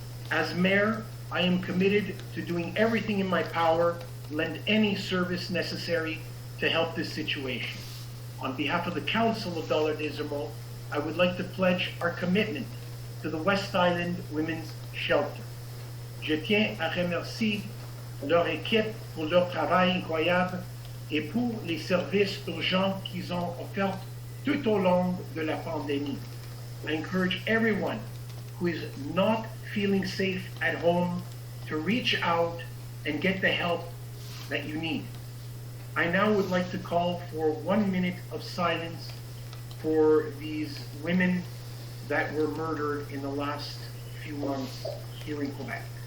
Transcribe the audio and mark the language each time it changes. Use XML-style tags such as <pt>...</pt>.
<en>As mayor, I am committed to doing everything in my power, lend any service necessary to help this situation. On behalf of the Council of Dollard-des-Ormeaux, I would like to pledge our commitment to the West Island Women's Shelter.</en> <fr>Je tiens à remercier leur équipe pour leur travail incroyable et pour les services urgents qu'ils ont offerts tout au long de la pandémie.</fr> <en>I encourage everyone who is not feeling safe at home to reach out and get the help that you need. I now would like to call for 1 minute of silence for these women that were murdered in the last few months here in Quebec.</en>